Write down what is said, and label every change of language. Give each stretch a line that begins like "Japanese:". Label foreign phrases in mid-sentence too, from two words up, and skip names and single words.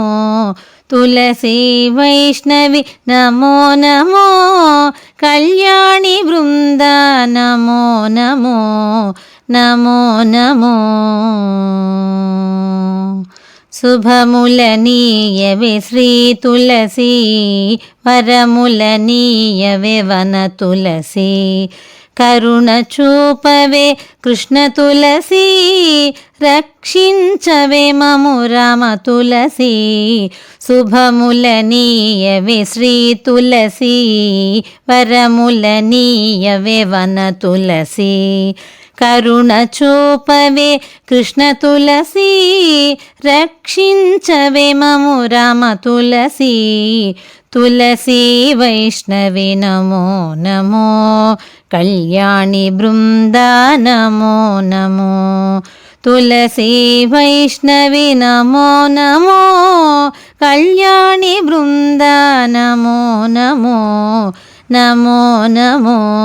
Sanskrit: तुलसी वैष्णवी नमो नमो, कल्याणी बृंदा नमो नमो नमो नमो।
Telugu: శుభములనీయవే శ్రీ తులసి, వరములనీయవే వన తులసి। करुण చూపవే కృష్ణ తులసి, రక్షించవే మము రామ తులసి। శుభములనీయవే శ్రీ తులసి, వరములనీయవే వన తులసి। కరుణ చూపవే కృష్ణ తులసి, రక్షించవే మము రామ తులసి।
Sanskrit: तुलसी वैष्णवे नमो नमो, कल्याणी बृंदा नमो नमो। तुलसी वैष्णवे नमो नमो, कल्याणी बृंदा नमो नमो नमो नमो।